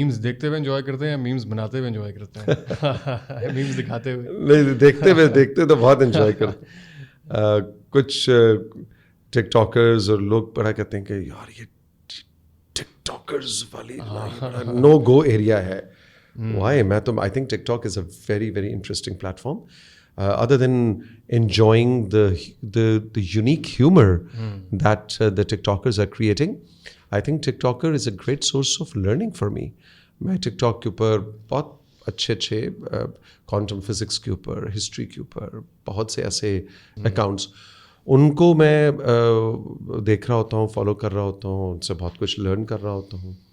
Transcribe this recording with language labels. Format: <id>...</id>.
<ur>Memes دیکھتے ہوئے enjoy کرتے ہیں یا میمز بناتے ہوئے انجوائے کرتے ہیں؟ میمز دکھاتے ہوئے نہیں, دیکھتے تو بہت انجوائے کرتے ہیں. کچھ ٹک ٹاکرز اور لوگ بڑا کہتے ہیں کہ یار یہ ٹک ٹاکرز والی نو گو ایریا ہے.</ur> <en>Why?</en> <ur>میں تو</ur> <en>I think TikTok is a very very interesting platform. Other than enjoying the unique humor that the TikTokers are creating, I think TikToker is a great source of learning for me.</en> <ur>میں TikTok کے اوپر بہت اچھے quantum physics کے اوپر, history کے اوپر بہت سے ایسے اکاؤنٹس, ان کو میں دیکھ رہا ہوتا ہوں, فالو کر رہا ہوتا ہوں, ان سے بہت کچھ لرن کر رہا ہوتا ہوں.</ur>